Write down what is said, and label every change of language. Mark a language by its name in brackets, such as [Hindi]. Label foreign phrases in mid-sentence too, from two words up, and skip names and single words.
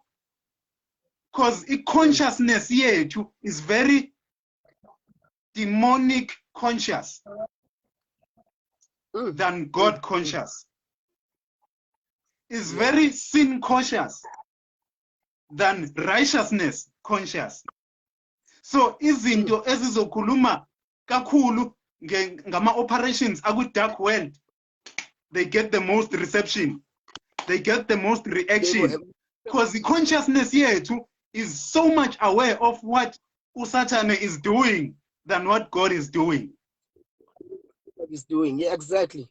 [English] Because [Zulu] i-consciousness yethu [English] is very demonic conscious than God conscious. Is very sin conscious than righteousness conscious. So [Zulu] izinto ezizokhuluma kakhulu ngama operations aku [English] dark world, they get the most reception, they get the most reaction, because the consciousness yethu is so much aware of what Satan is doing than what God is doing. What he's doing, yeah, exactly.